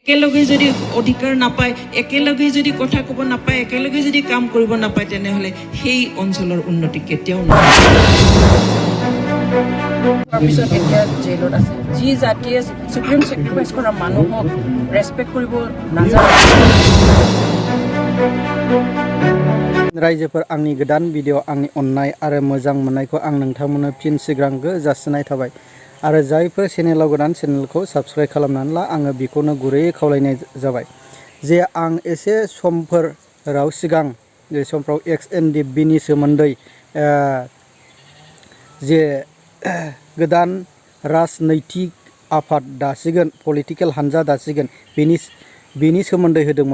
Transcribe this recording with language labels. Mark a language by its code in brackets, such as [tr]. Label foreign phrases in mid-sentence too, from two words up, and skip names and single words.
[as] একেলগে যদি অধিকাৰ নাপায়, একেলগে যদি কথা ক'ব নাপায়, একেলগে যদি কাম কৰিব নাপায়, তেনেহ'লে সেই অঞ্চলৰ উন্নতি কেতিয়াও নহয়। পিছত এতিয়া জেলত আছে। যি জাতিয়ে [en] supreme sacrifice [as] কৰা মানুহক ৰেছপেক্ট কৰিব নাজানে। [brx] रायजोफोर आंनि गोदान भिडिअ आंनि अननाय आरो मोजां मोननायखौ आं नोंथांमोननो फिन सिगांग्रो जासिनाय थाबाय आरो जायफोर चेनेलाव गोदान चेनेलखौ साबस्क्राइब खालामनानै ला आङो बेखौनो गुरैयै खावलायनाय जाबाय जे आं एसे समफोराव सिगां जे समफ्राव NDFBनि सोमोन्दै जे गोदान राजनैतिक आफाद दासिगोन पलिटिकेल हानजा दासिगोन बेनि सोमोन्दै होदोंमोन।